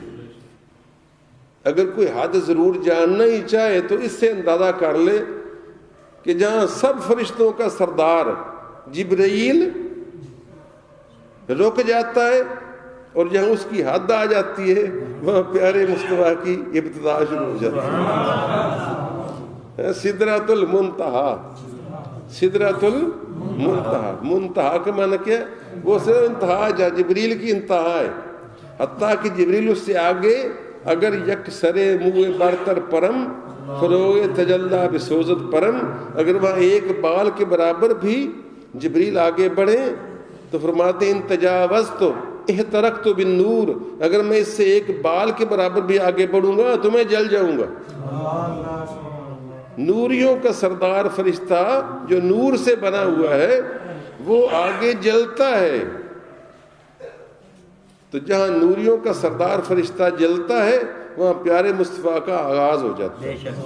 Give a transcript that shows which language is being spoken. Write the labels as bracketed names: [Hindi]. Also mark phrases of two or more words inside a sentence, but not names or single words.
[Urdu] اگر کوئی حد ضرور جاننا ہی چاہے تو اس سے اندازہ کر لے کہ جہاں سب فرشتوں کا سردار جبرائیل رک جاتا ہے اور جہاں اس کی حد آ جاتی ہے وہاں پیارے مصطفیٰ کی ابتدا شروع ہو جاتی ہے۔ سدرۃ المنتہا، سدرۃ المنتہا، منتہا کا معنی کیا ہے؟ وہ صرف انتہا، جہاں جبریل کی انتہا ہے، حتیٰ کہ جبریل اس سے آگے [Persian] اگر یک سرے منہ برتر پرم فروغ تجلا بسوزت پرم، [Urdu] اگر وہاں ایک بال کے برابر بھی جبریل آگے بڑھے تو فرماتے ہیں [Arabic] ان تجاوزت احترقت بالنور، [Urdu] اگر میں اس سے ایک بال کے برابر بھی آگے بڑھوں گا تو میں جل جاؤں گا۔ نوریوں کا سردار فرشتہ جو نور سے بنا ہوا ہے وہ آگے جلتا ہے، تو جہاں نوریوں کا سردار فرشتہ جلتا ہے وہاں پیارے مصطفیٰ کا آغاز ہو جاتا ہے۔